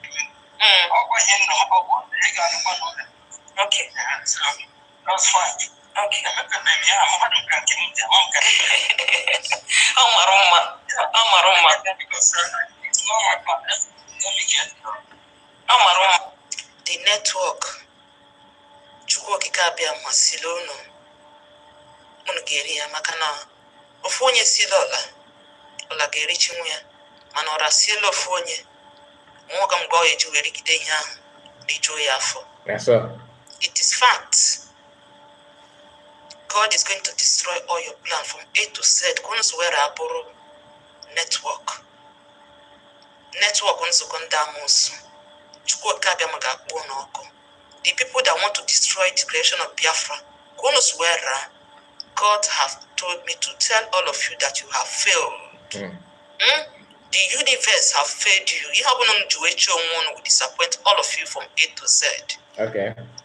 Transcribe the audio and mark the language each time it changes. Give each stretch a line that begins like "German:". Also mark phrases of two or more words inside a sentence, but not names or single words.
English: That's fine. Okay. The network.
Igbo: Chukwuka bịa masịrị unu ga-eri ya maka na ofu onye sila ọla ga-erichi nwa ya mana ọra siela ofu onye nwoke mgbe ọ eji were gide ihe ahụ rijuo ya afọ.
English: It is fact. God is going to destroy all your plan from A to Z.
Igbo: Kunu were abụrụ network nzukọ ndị amụsụ Chukwuka bịa ma ga-akpọ n'ọkụ.
English: The people that want to destroy the creation of Biafra, God have told me to tell all of you that you have failed. The universe have failed you. You have one will disappoint all of you from A to Z. Okay.